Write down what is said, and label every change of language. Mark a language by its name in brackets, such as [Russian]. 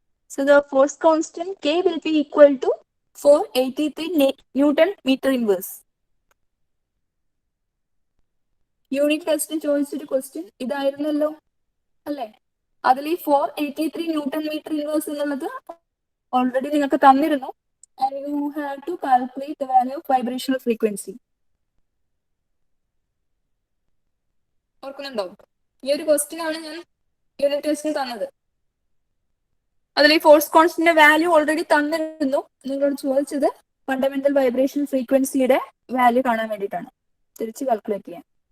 [English] So the force constant K will be equal to 483 Newton meter inverse. [Malayalam] Unit ടെസ്റ്റിന് ചോദിച്ചൊരു question ഇതായിരുന്നല്ലോ അല്ലെ? അതിൽ ഈ 483 ന്യൂട്ടൺ മീറ്റർ ഇൻവേഴ്സ് എന്നുള്ളത് ഓൾറെഡി നിങ്ങൾക്ക് തന്നിരുന്നു. [English] And you have to calculate the value of vibrational frequency. [Malayalam] ഓർക്കുന്നുണ്ടോ? ഈ ഒരു ക്വസ്റ്റ്യൻ ആണ് ഞാൻ യൂണിറ്റ് ടെസ്റ്റിന് തന്നത്. അതിൽ ഈ ഫോഴ്സ് കോൺസ്റ്റന്റിന്റെ വാല്യൂ ഓൾറെഡി തന്നിരുന്നു. നിങ്ങളോട് ചോദിച്ചത് ഫണ്ടമെന്റൽ വൈബ്രേഷൻ ഫ്രീക്വൻസിയുടെ വാല്യൂ കാണാൻ വേണ്ടിയിട്ടാണ്, തിരിച്ച് കാൽക്കുലേറ്റ് ചെയ്യാൻ.